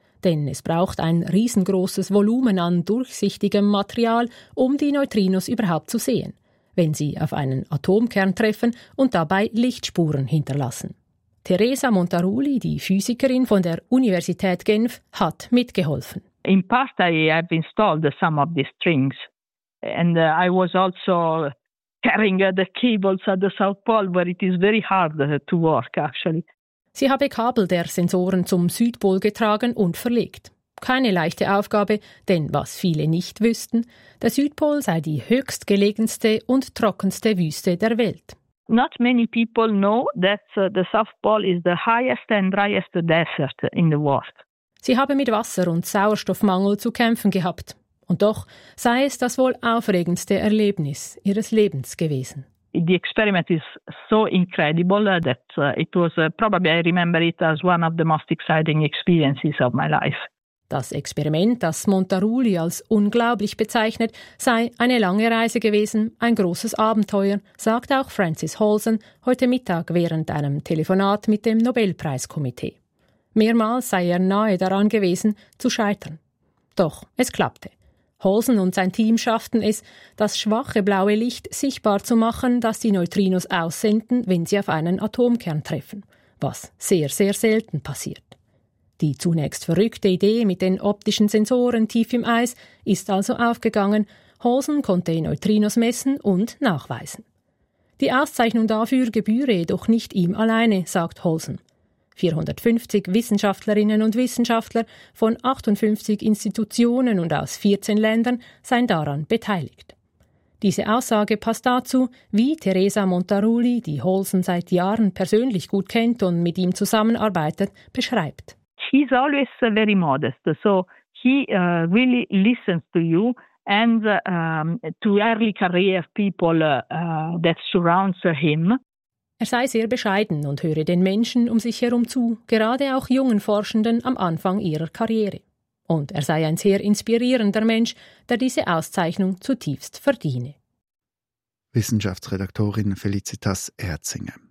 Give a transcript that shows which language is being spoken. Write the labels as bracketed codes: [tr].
[de] Denn es braucht ein riesengroßes Volumen an durchsichtigem Material, um die Neutrinos überhaupt zu sehen, wenn sie auf einen Atomkern treffen und dabei Lichtspuren hinterlassen. Teresa Montaruli, die Physikerin von der Universität Genf, hat mitgeholfen. [en] In past I have installed some of these strings and I was also carrying the cables at the South Pole, where it is very hard to work actually. [de] Sie habe Kabel der Sensoren zum Südpol getragen und verlegt. Keine leichte Aufgabe, denn was viele nicht wüssten, der Südpol sei die höchstgelegenste und trockenste Wüste der Welt. [en] Not many people know that the South Pole is the highest and driest desert in the world. [de] Sie habe mit Wasser- und Sauerstoffmangel zu kämpfen gehabt. Und doch sei es das wohl aufregendste Erlebnis ihres Lebens gewesen. [en] The experiment is so incredible that it was probably I remember it as one of the most exciting experiences of my life. [de] Das Experiment, das Montaruli als unglaublich bezeichnet, sei eine lange Reise gewesen, ein großes Abenteuer, sagt auch Frances Holson heute Mittag während einem Telefonat mit dem Nobelpreiskomitee. Mehrmals sei er nahe daran gewesen, zu scheitern. Doch es klappte. Holson und sein Team schafften es, das schwache blaue Licht sichtbar zu machen, das die Neutrinos aussenden, wenn sie auf einen Atomkern treffen, was sehr, sehr selten passiert. Die zunächst verrückte Idee mit den optischen Sensoren tief im Eis ist also aufgegangen. Holson konnte Neutrinos messen und nachweisen. Die Auszeichnung dafür gebühre jedoch nicht ihm alleine, sagt Holson. 450 Wissenschaftlerinnen und Wissenschaftler von 58 Institutionen und aus 14 Ländern seien daran beteiligt. Diese Aussage passt dazu, wie Teresa Montaruli, die Holson seit Jahren persönlich gut kennt und mit ihm zusammenarbeitet, beschreibt. [en] He's always very modest, so he really listens to you and to early career people that surrounds him. [de] Er sei sehr bescheiden und höre den Menschen um sich herum zu, gerade auch jungen Forschenden am Anfang ihrer Karriere. Und er sei ein sehr inspirierender Mensch, der diese Auszeichnung zutiefst verdiene. Wissenschaftsredaktorin Felicitas Erzinger.